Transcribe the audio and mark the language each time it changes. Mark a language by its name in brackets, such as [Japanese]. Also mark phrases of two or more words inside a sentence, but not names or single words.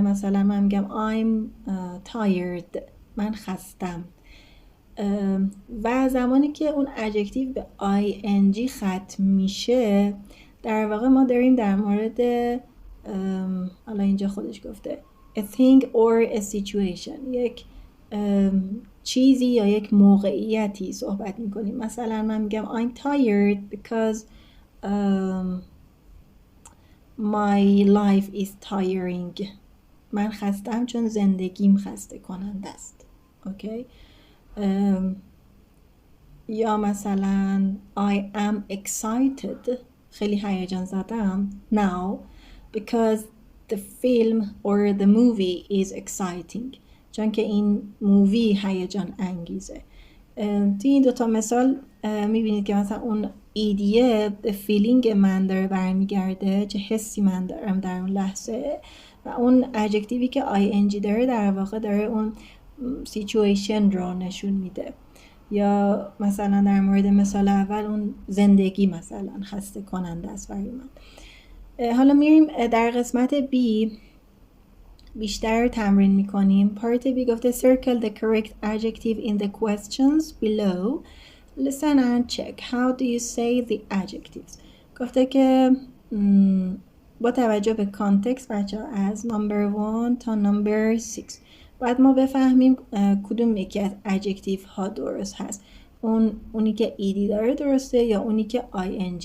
[Persian] مثلا من میگم [English] I'm tired، [Persian] من خستم. و زمانی که اون adjective به ing ختم میشه در واقع ما داریم در مورد حالا اینجا خودش گفته [English] a thing or a situation، [Persian] یک چیزی یا یک موقعیتی صحبت میکنیم. [English] مثلا من میگم I'm tired because my life is tiring. [Persian] من خستم چون زندگیم خسته کننده است. اوکی. یا مثلا [English] I am excited، [Persian] خیلی هیجان زدم [English] now because the film or the movie is exciting، [Persian] چون که این مووی هیجان انگیزه. توی این دوتا مثال میبینید که مثلا اون ایدیه به فیلینگ من داره برمیگرده، چه حسی من دارم در اون لحظه، و اون ادجکتیوی که ing داره در واقع داره اون سیچویشن رو نشون میده. یا مثلا در مورد مثال اول اون زندگی مثلا خسته کننده است برای من. حالا میریم در قسمت B بیشتر تمرین میکنیم. پارت بی گفته [English] circle the correct adjective in the questions below. Listen and check. How do you say the adjectives? [Persian] گفته که با توجه به کانتکست بچه ها از نمبر 1 تا نمبر 6 باید ما بفهمیم کدوم یکی از adjective ها درست هست. اونی که ایدی داره درسته یا اونی که ing.